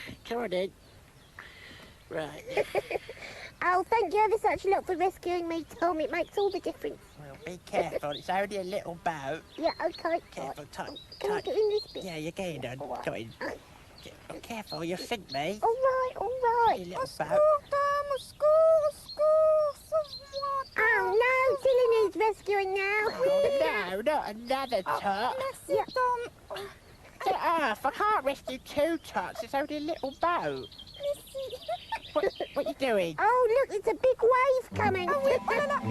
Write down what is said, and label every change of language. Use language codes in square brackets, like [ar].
[en] Come on in. Right. Oh, thank you ever such a lot for rescuing me, Tom. It makes all the difference. Well, be careful. It's only a little boat. Yeah, okay. Careful, Right. tight. Can I get in this bit? Yeah, you're getting on. All right. Come in. Oh, careful, you'll sink me. All right, all right. You little boat. [fr] Tom, au secours, sauve-moi. [en] Oh, no, Tilly needs rescuing now. Oh, no, not another tot. [fr] Merci, [en] Yeah. Tom. Get off. I can't rescue two tots. It's only a little boat. [fr] Merci. [en] What you doing? Oh, look, it's a big wave coming. [fr] Oh, oui, oh là là.